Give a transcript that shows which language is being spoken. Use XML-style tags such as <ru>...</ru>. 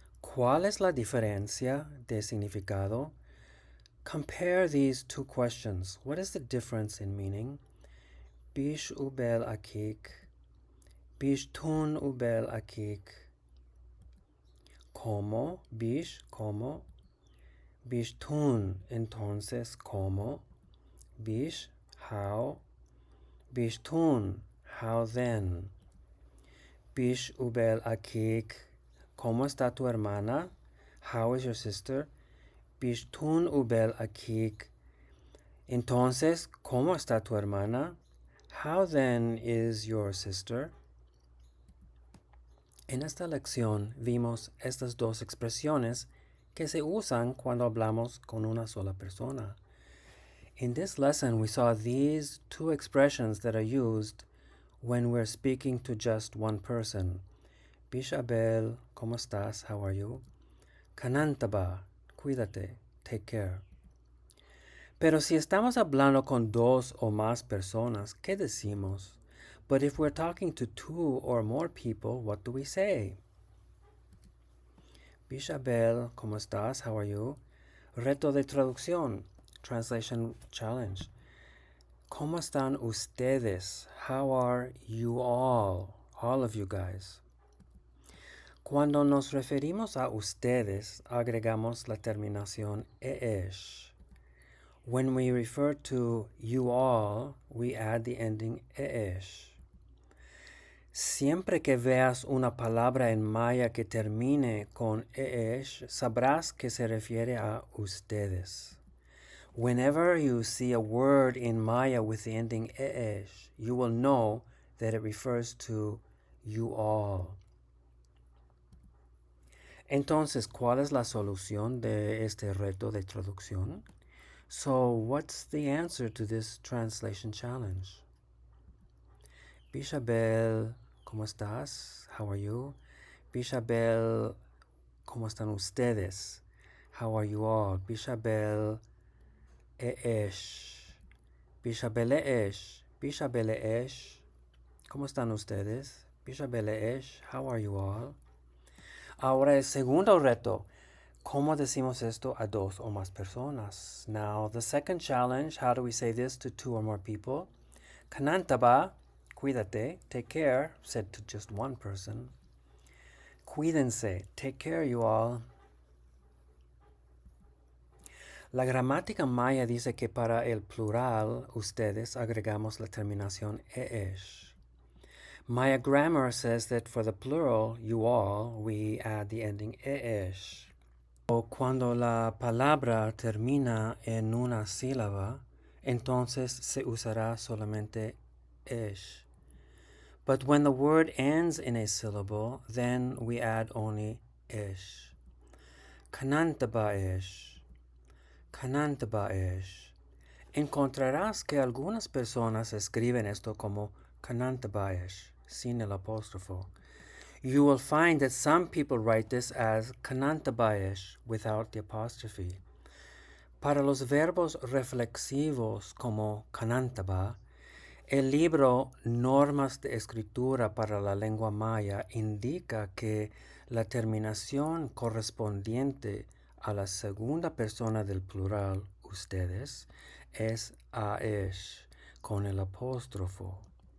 <es>¿Cuál es la diferencia de significado?</es> <en>Compare these two questions. What is the difference in meaning?</en> <yua>Bish ubel akik. Bish tun ubel akik.</yua> <es>¿Cómo?</es> <yua>Bish,</yua> <es>¿cómo?</es> <yua>Bish tun,</yua> <es>entonces, ¿cómo?</es> <yua>Bish,</yua> <en>how?</en> <yua>Bish tun,</yua> <en>how then?</en> <yua>Bish ubel akik.</yua> <es>¿Cómo está tu hermana?</es> <en>How is your sister?</en> <yua>Bishtun ubel akik.</yua> <es>Entonces, ¿cómo está tu hermana?</es> <en>How then is your sister?</en> <es>En esta lección vimos estas dos expresiones que se usan cuando hablamos con una sola persona.</es> <en>In this lesson, we saw these two expressions that are used when we're speaking to just one person. Bishabel,</en> <es>¿cómo estás?</es> <en>How are you? Kanantaba,</en> <es>cuídate,</es> <en>take care.</en> <es>Pero si estamos hablando con dos o más personas, ¿qué decimos?</es> <en>But if we're talking to two or more people, what do we say?</en> <es>Bishabel, ¿cómo estás?</es> <en>How are you?</en> <es>Reto de traducción,</es> <en>translation challenge.</en> <es>¿Cómo están ustedes?</es> <en>How are you all of you guys?</en> <es>Cuando nos referimos a ustedes, agregamos la terminación ES.</es> <en>When we refer to you all, we add the ending ES.</en> <es>Siempre que veas una palabra en maya que termine con ES, sabrás que se refiere a ustedes.</es> <en>Whenever you see a word in Maya with the ending ES, you will know that it refers to you all.</en> <es>Entonces, ¿cuál es la solución de este reto de traducción?</es> <en>So, what's the answer to this translation challenge? Bishabel,</en> <es>¿cómo estás?</es> <en>How are you?</en> <es>Bishabel, ¿cómo están ustedes?</es> <en>How are you all?</en> <yua>Bishabel, Eesh. Bishabeleesh. Bishabeleesh.</yua> <es>¿Cómo están ustedes?</es> <yua>Bishabeleesh.</yua> <en>How are you all?</en> <es>Ahora el segundo reto. ¿Cómo decimos esto a dos o más personas?</es> <en>Now, the second challenge, how do we say this to two or more people? Kanantaba,</en> <es>cuídate,</es> <en>take care, said to just one person.</en> <es>Cuídense,</es> <en>take care you all.</en> <es>La gramática maya dice que para el plural, ustedes, agregamos la terminación esh.</es> <en>Maya grammar says that for the plural, you all, we add the ending esh.</en> <es>O cuando la palabra termina en una sílaba, entonces se usará solamente esh.</es> <en>But when the word ends in a syllable, then we add only ish.</en> <yua>Kanantaba ish. Kanantaba ish.</yua> <es>Encontrarás que algunas personas escriben esto como kanantaba ish, sin el apóstrofo.</es> <en>You will find that some people write this as kanantaba ish without the apostrophe.</en> <es>Para los verbos reflexivos como kanantaba, el libro Normas de Escritura para la Lengua Maya indica que la terminación correspondiente a la segunda persona del plural, ustedes, es aesh, con el apóstrofo.</es>